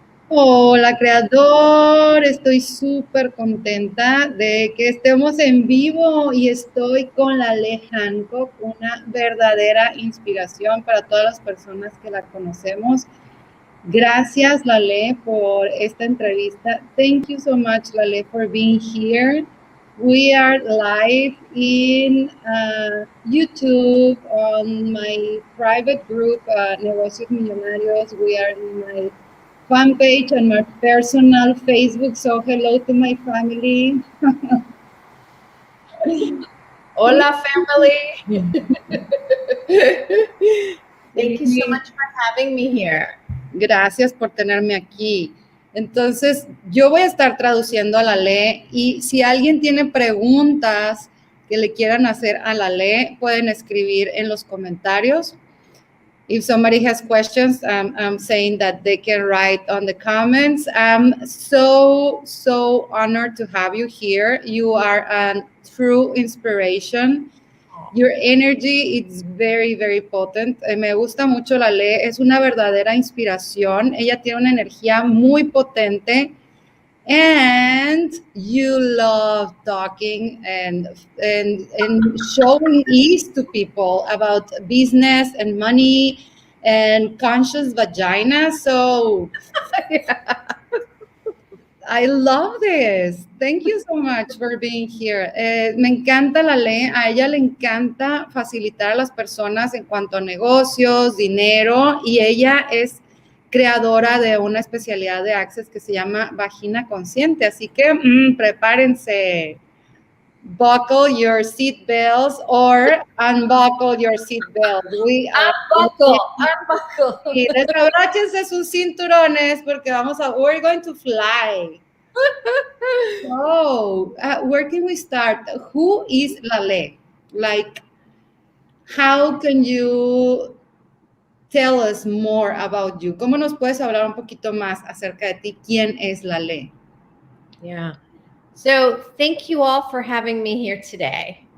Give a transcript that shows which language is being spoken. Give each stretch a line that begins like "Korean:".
Spanish: Hola Creador, estoy súper contenta de que estemos en vivo y estoy con Laleh Hancock, una verdadera inspiración para todas las personas que la conocemos. Gracias Laleh por esta entrevista.
English: Thank you so much Laleh for being here. We are live in YouTube on my private group, Negocios, Millonarios. We are in my fan page and my personal Facebook. So hello to my family.
Spanish: Hola, family.
English: Thank you so much for having me here.
Spanish: Gracias por tenerme aquí. Entonces, yo voy a estar traduciendo a Laleh y si alguien tiene preguntas que le quieran hacer a Laleh, pueden escribir en los comentarios.
English: If somebody has questions, I'm saying that they can write on the comments. I'm so honored to have you here. You are a true inspiration. Your energy is very, very potent.
Spanish: Me gusta mucho Laleh. Es una verdadera inspiración. Ella tiene una energía muy potente.
English: And you love talking and showing ease to people about business and money and conscious vagina. So I love this. Thank you so much for being here.
Spanish: Me encanta Laleh. A ella le encanta facilitar a las personas en cuanto a negocios, dinero, y ella es creadora de una especialidad de Access que se llama vagina consciente. Así que prepárense.
English: Buckle your seat belts or unbuckle your seat belts. Unbuckle.
Spanish: Y desabróchense sus cinturones porque
English: we're going to fly. So, where can we start? Who is Laleh? Like, how can you tell us more about you?
Spanish: ¿Cómo nos puedes hablar un poquito más acerca de ti? ¿Quién es Laleh?
English: Yeah. So, thank you all for having me here today.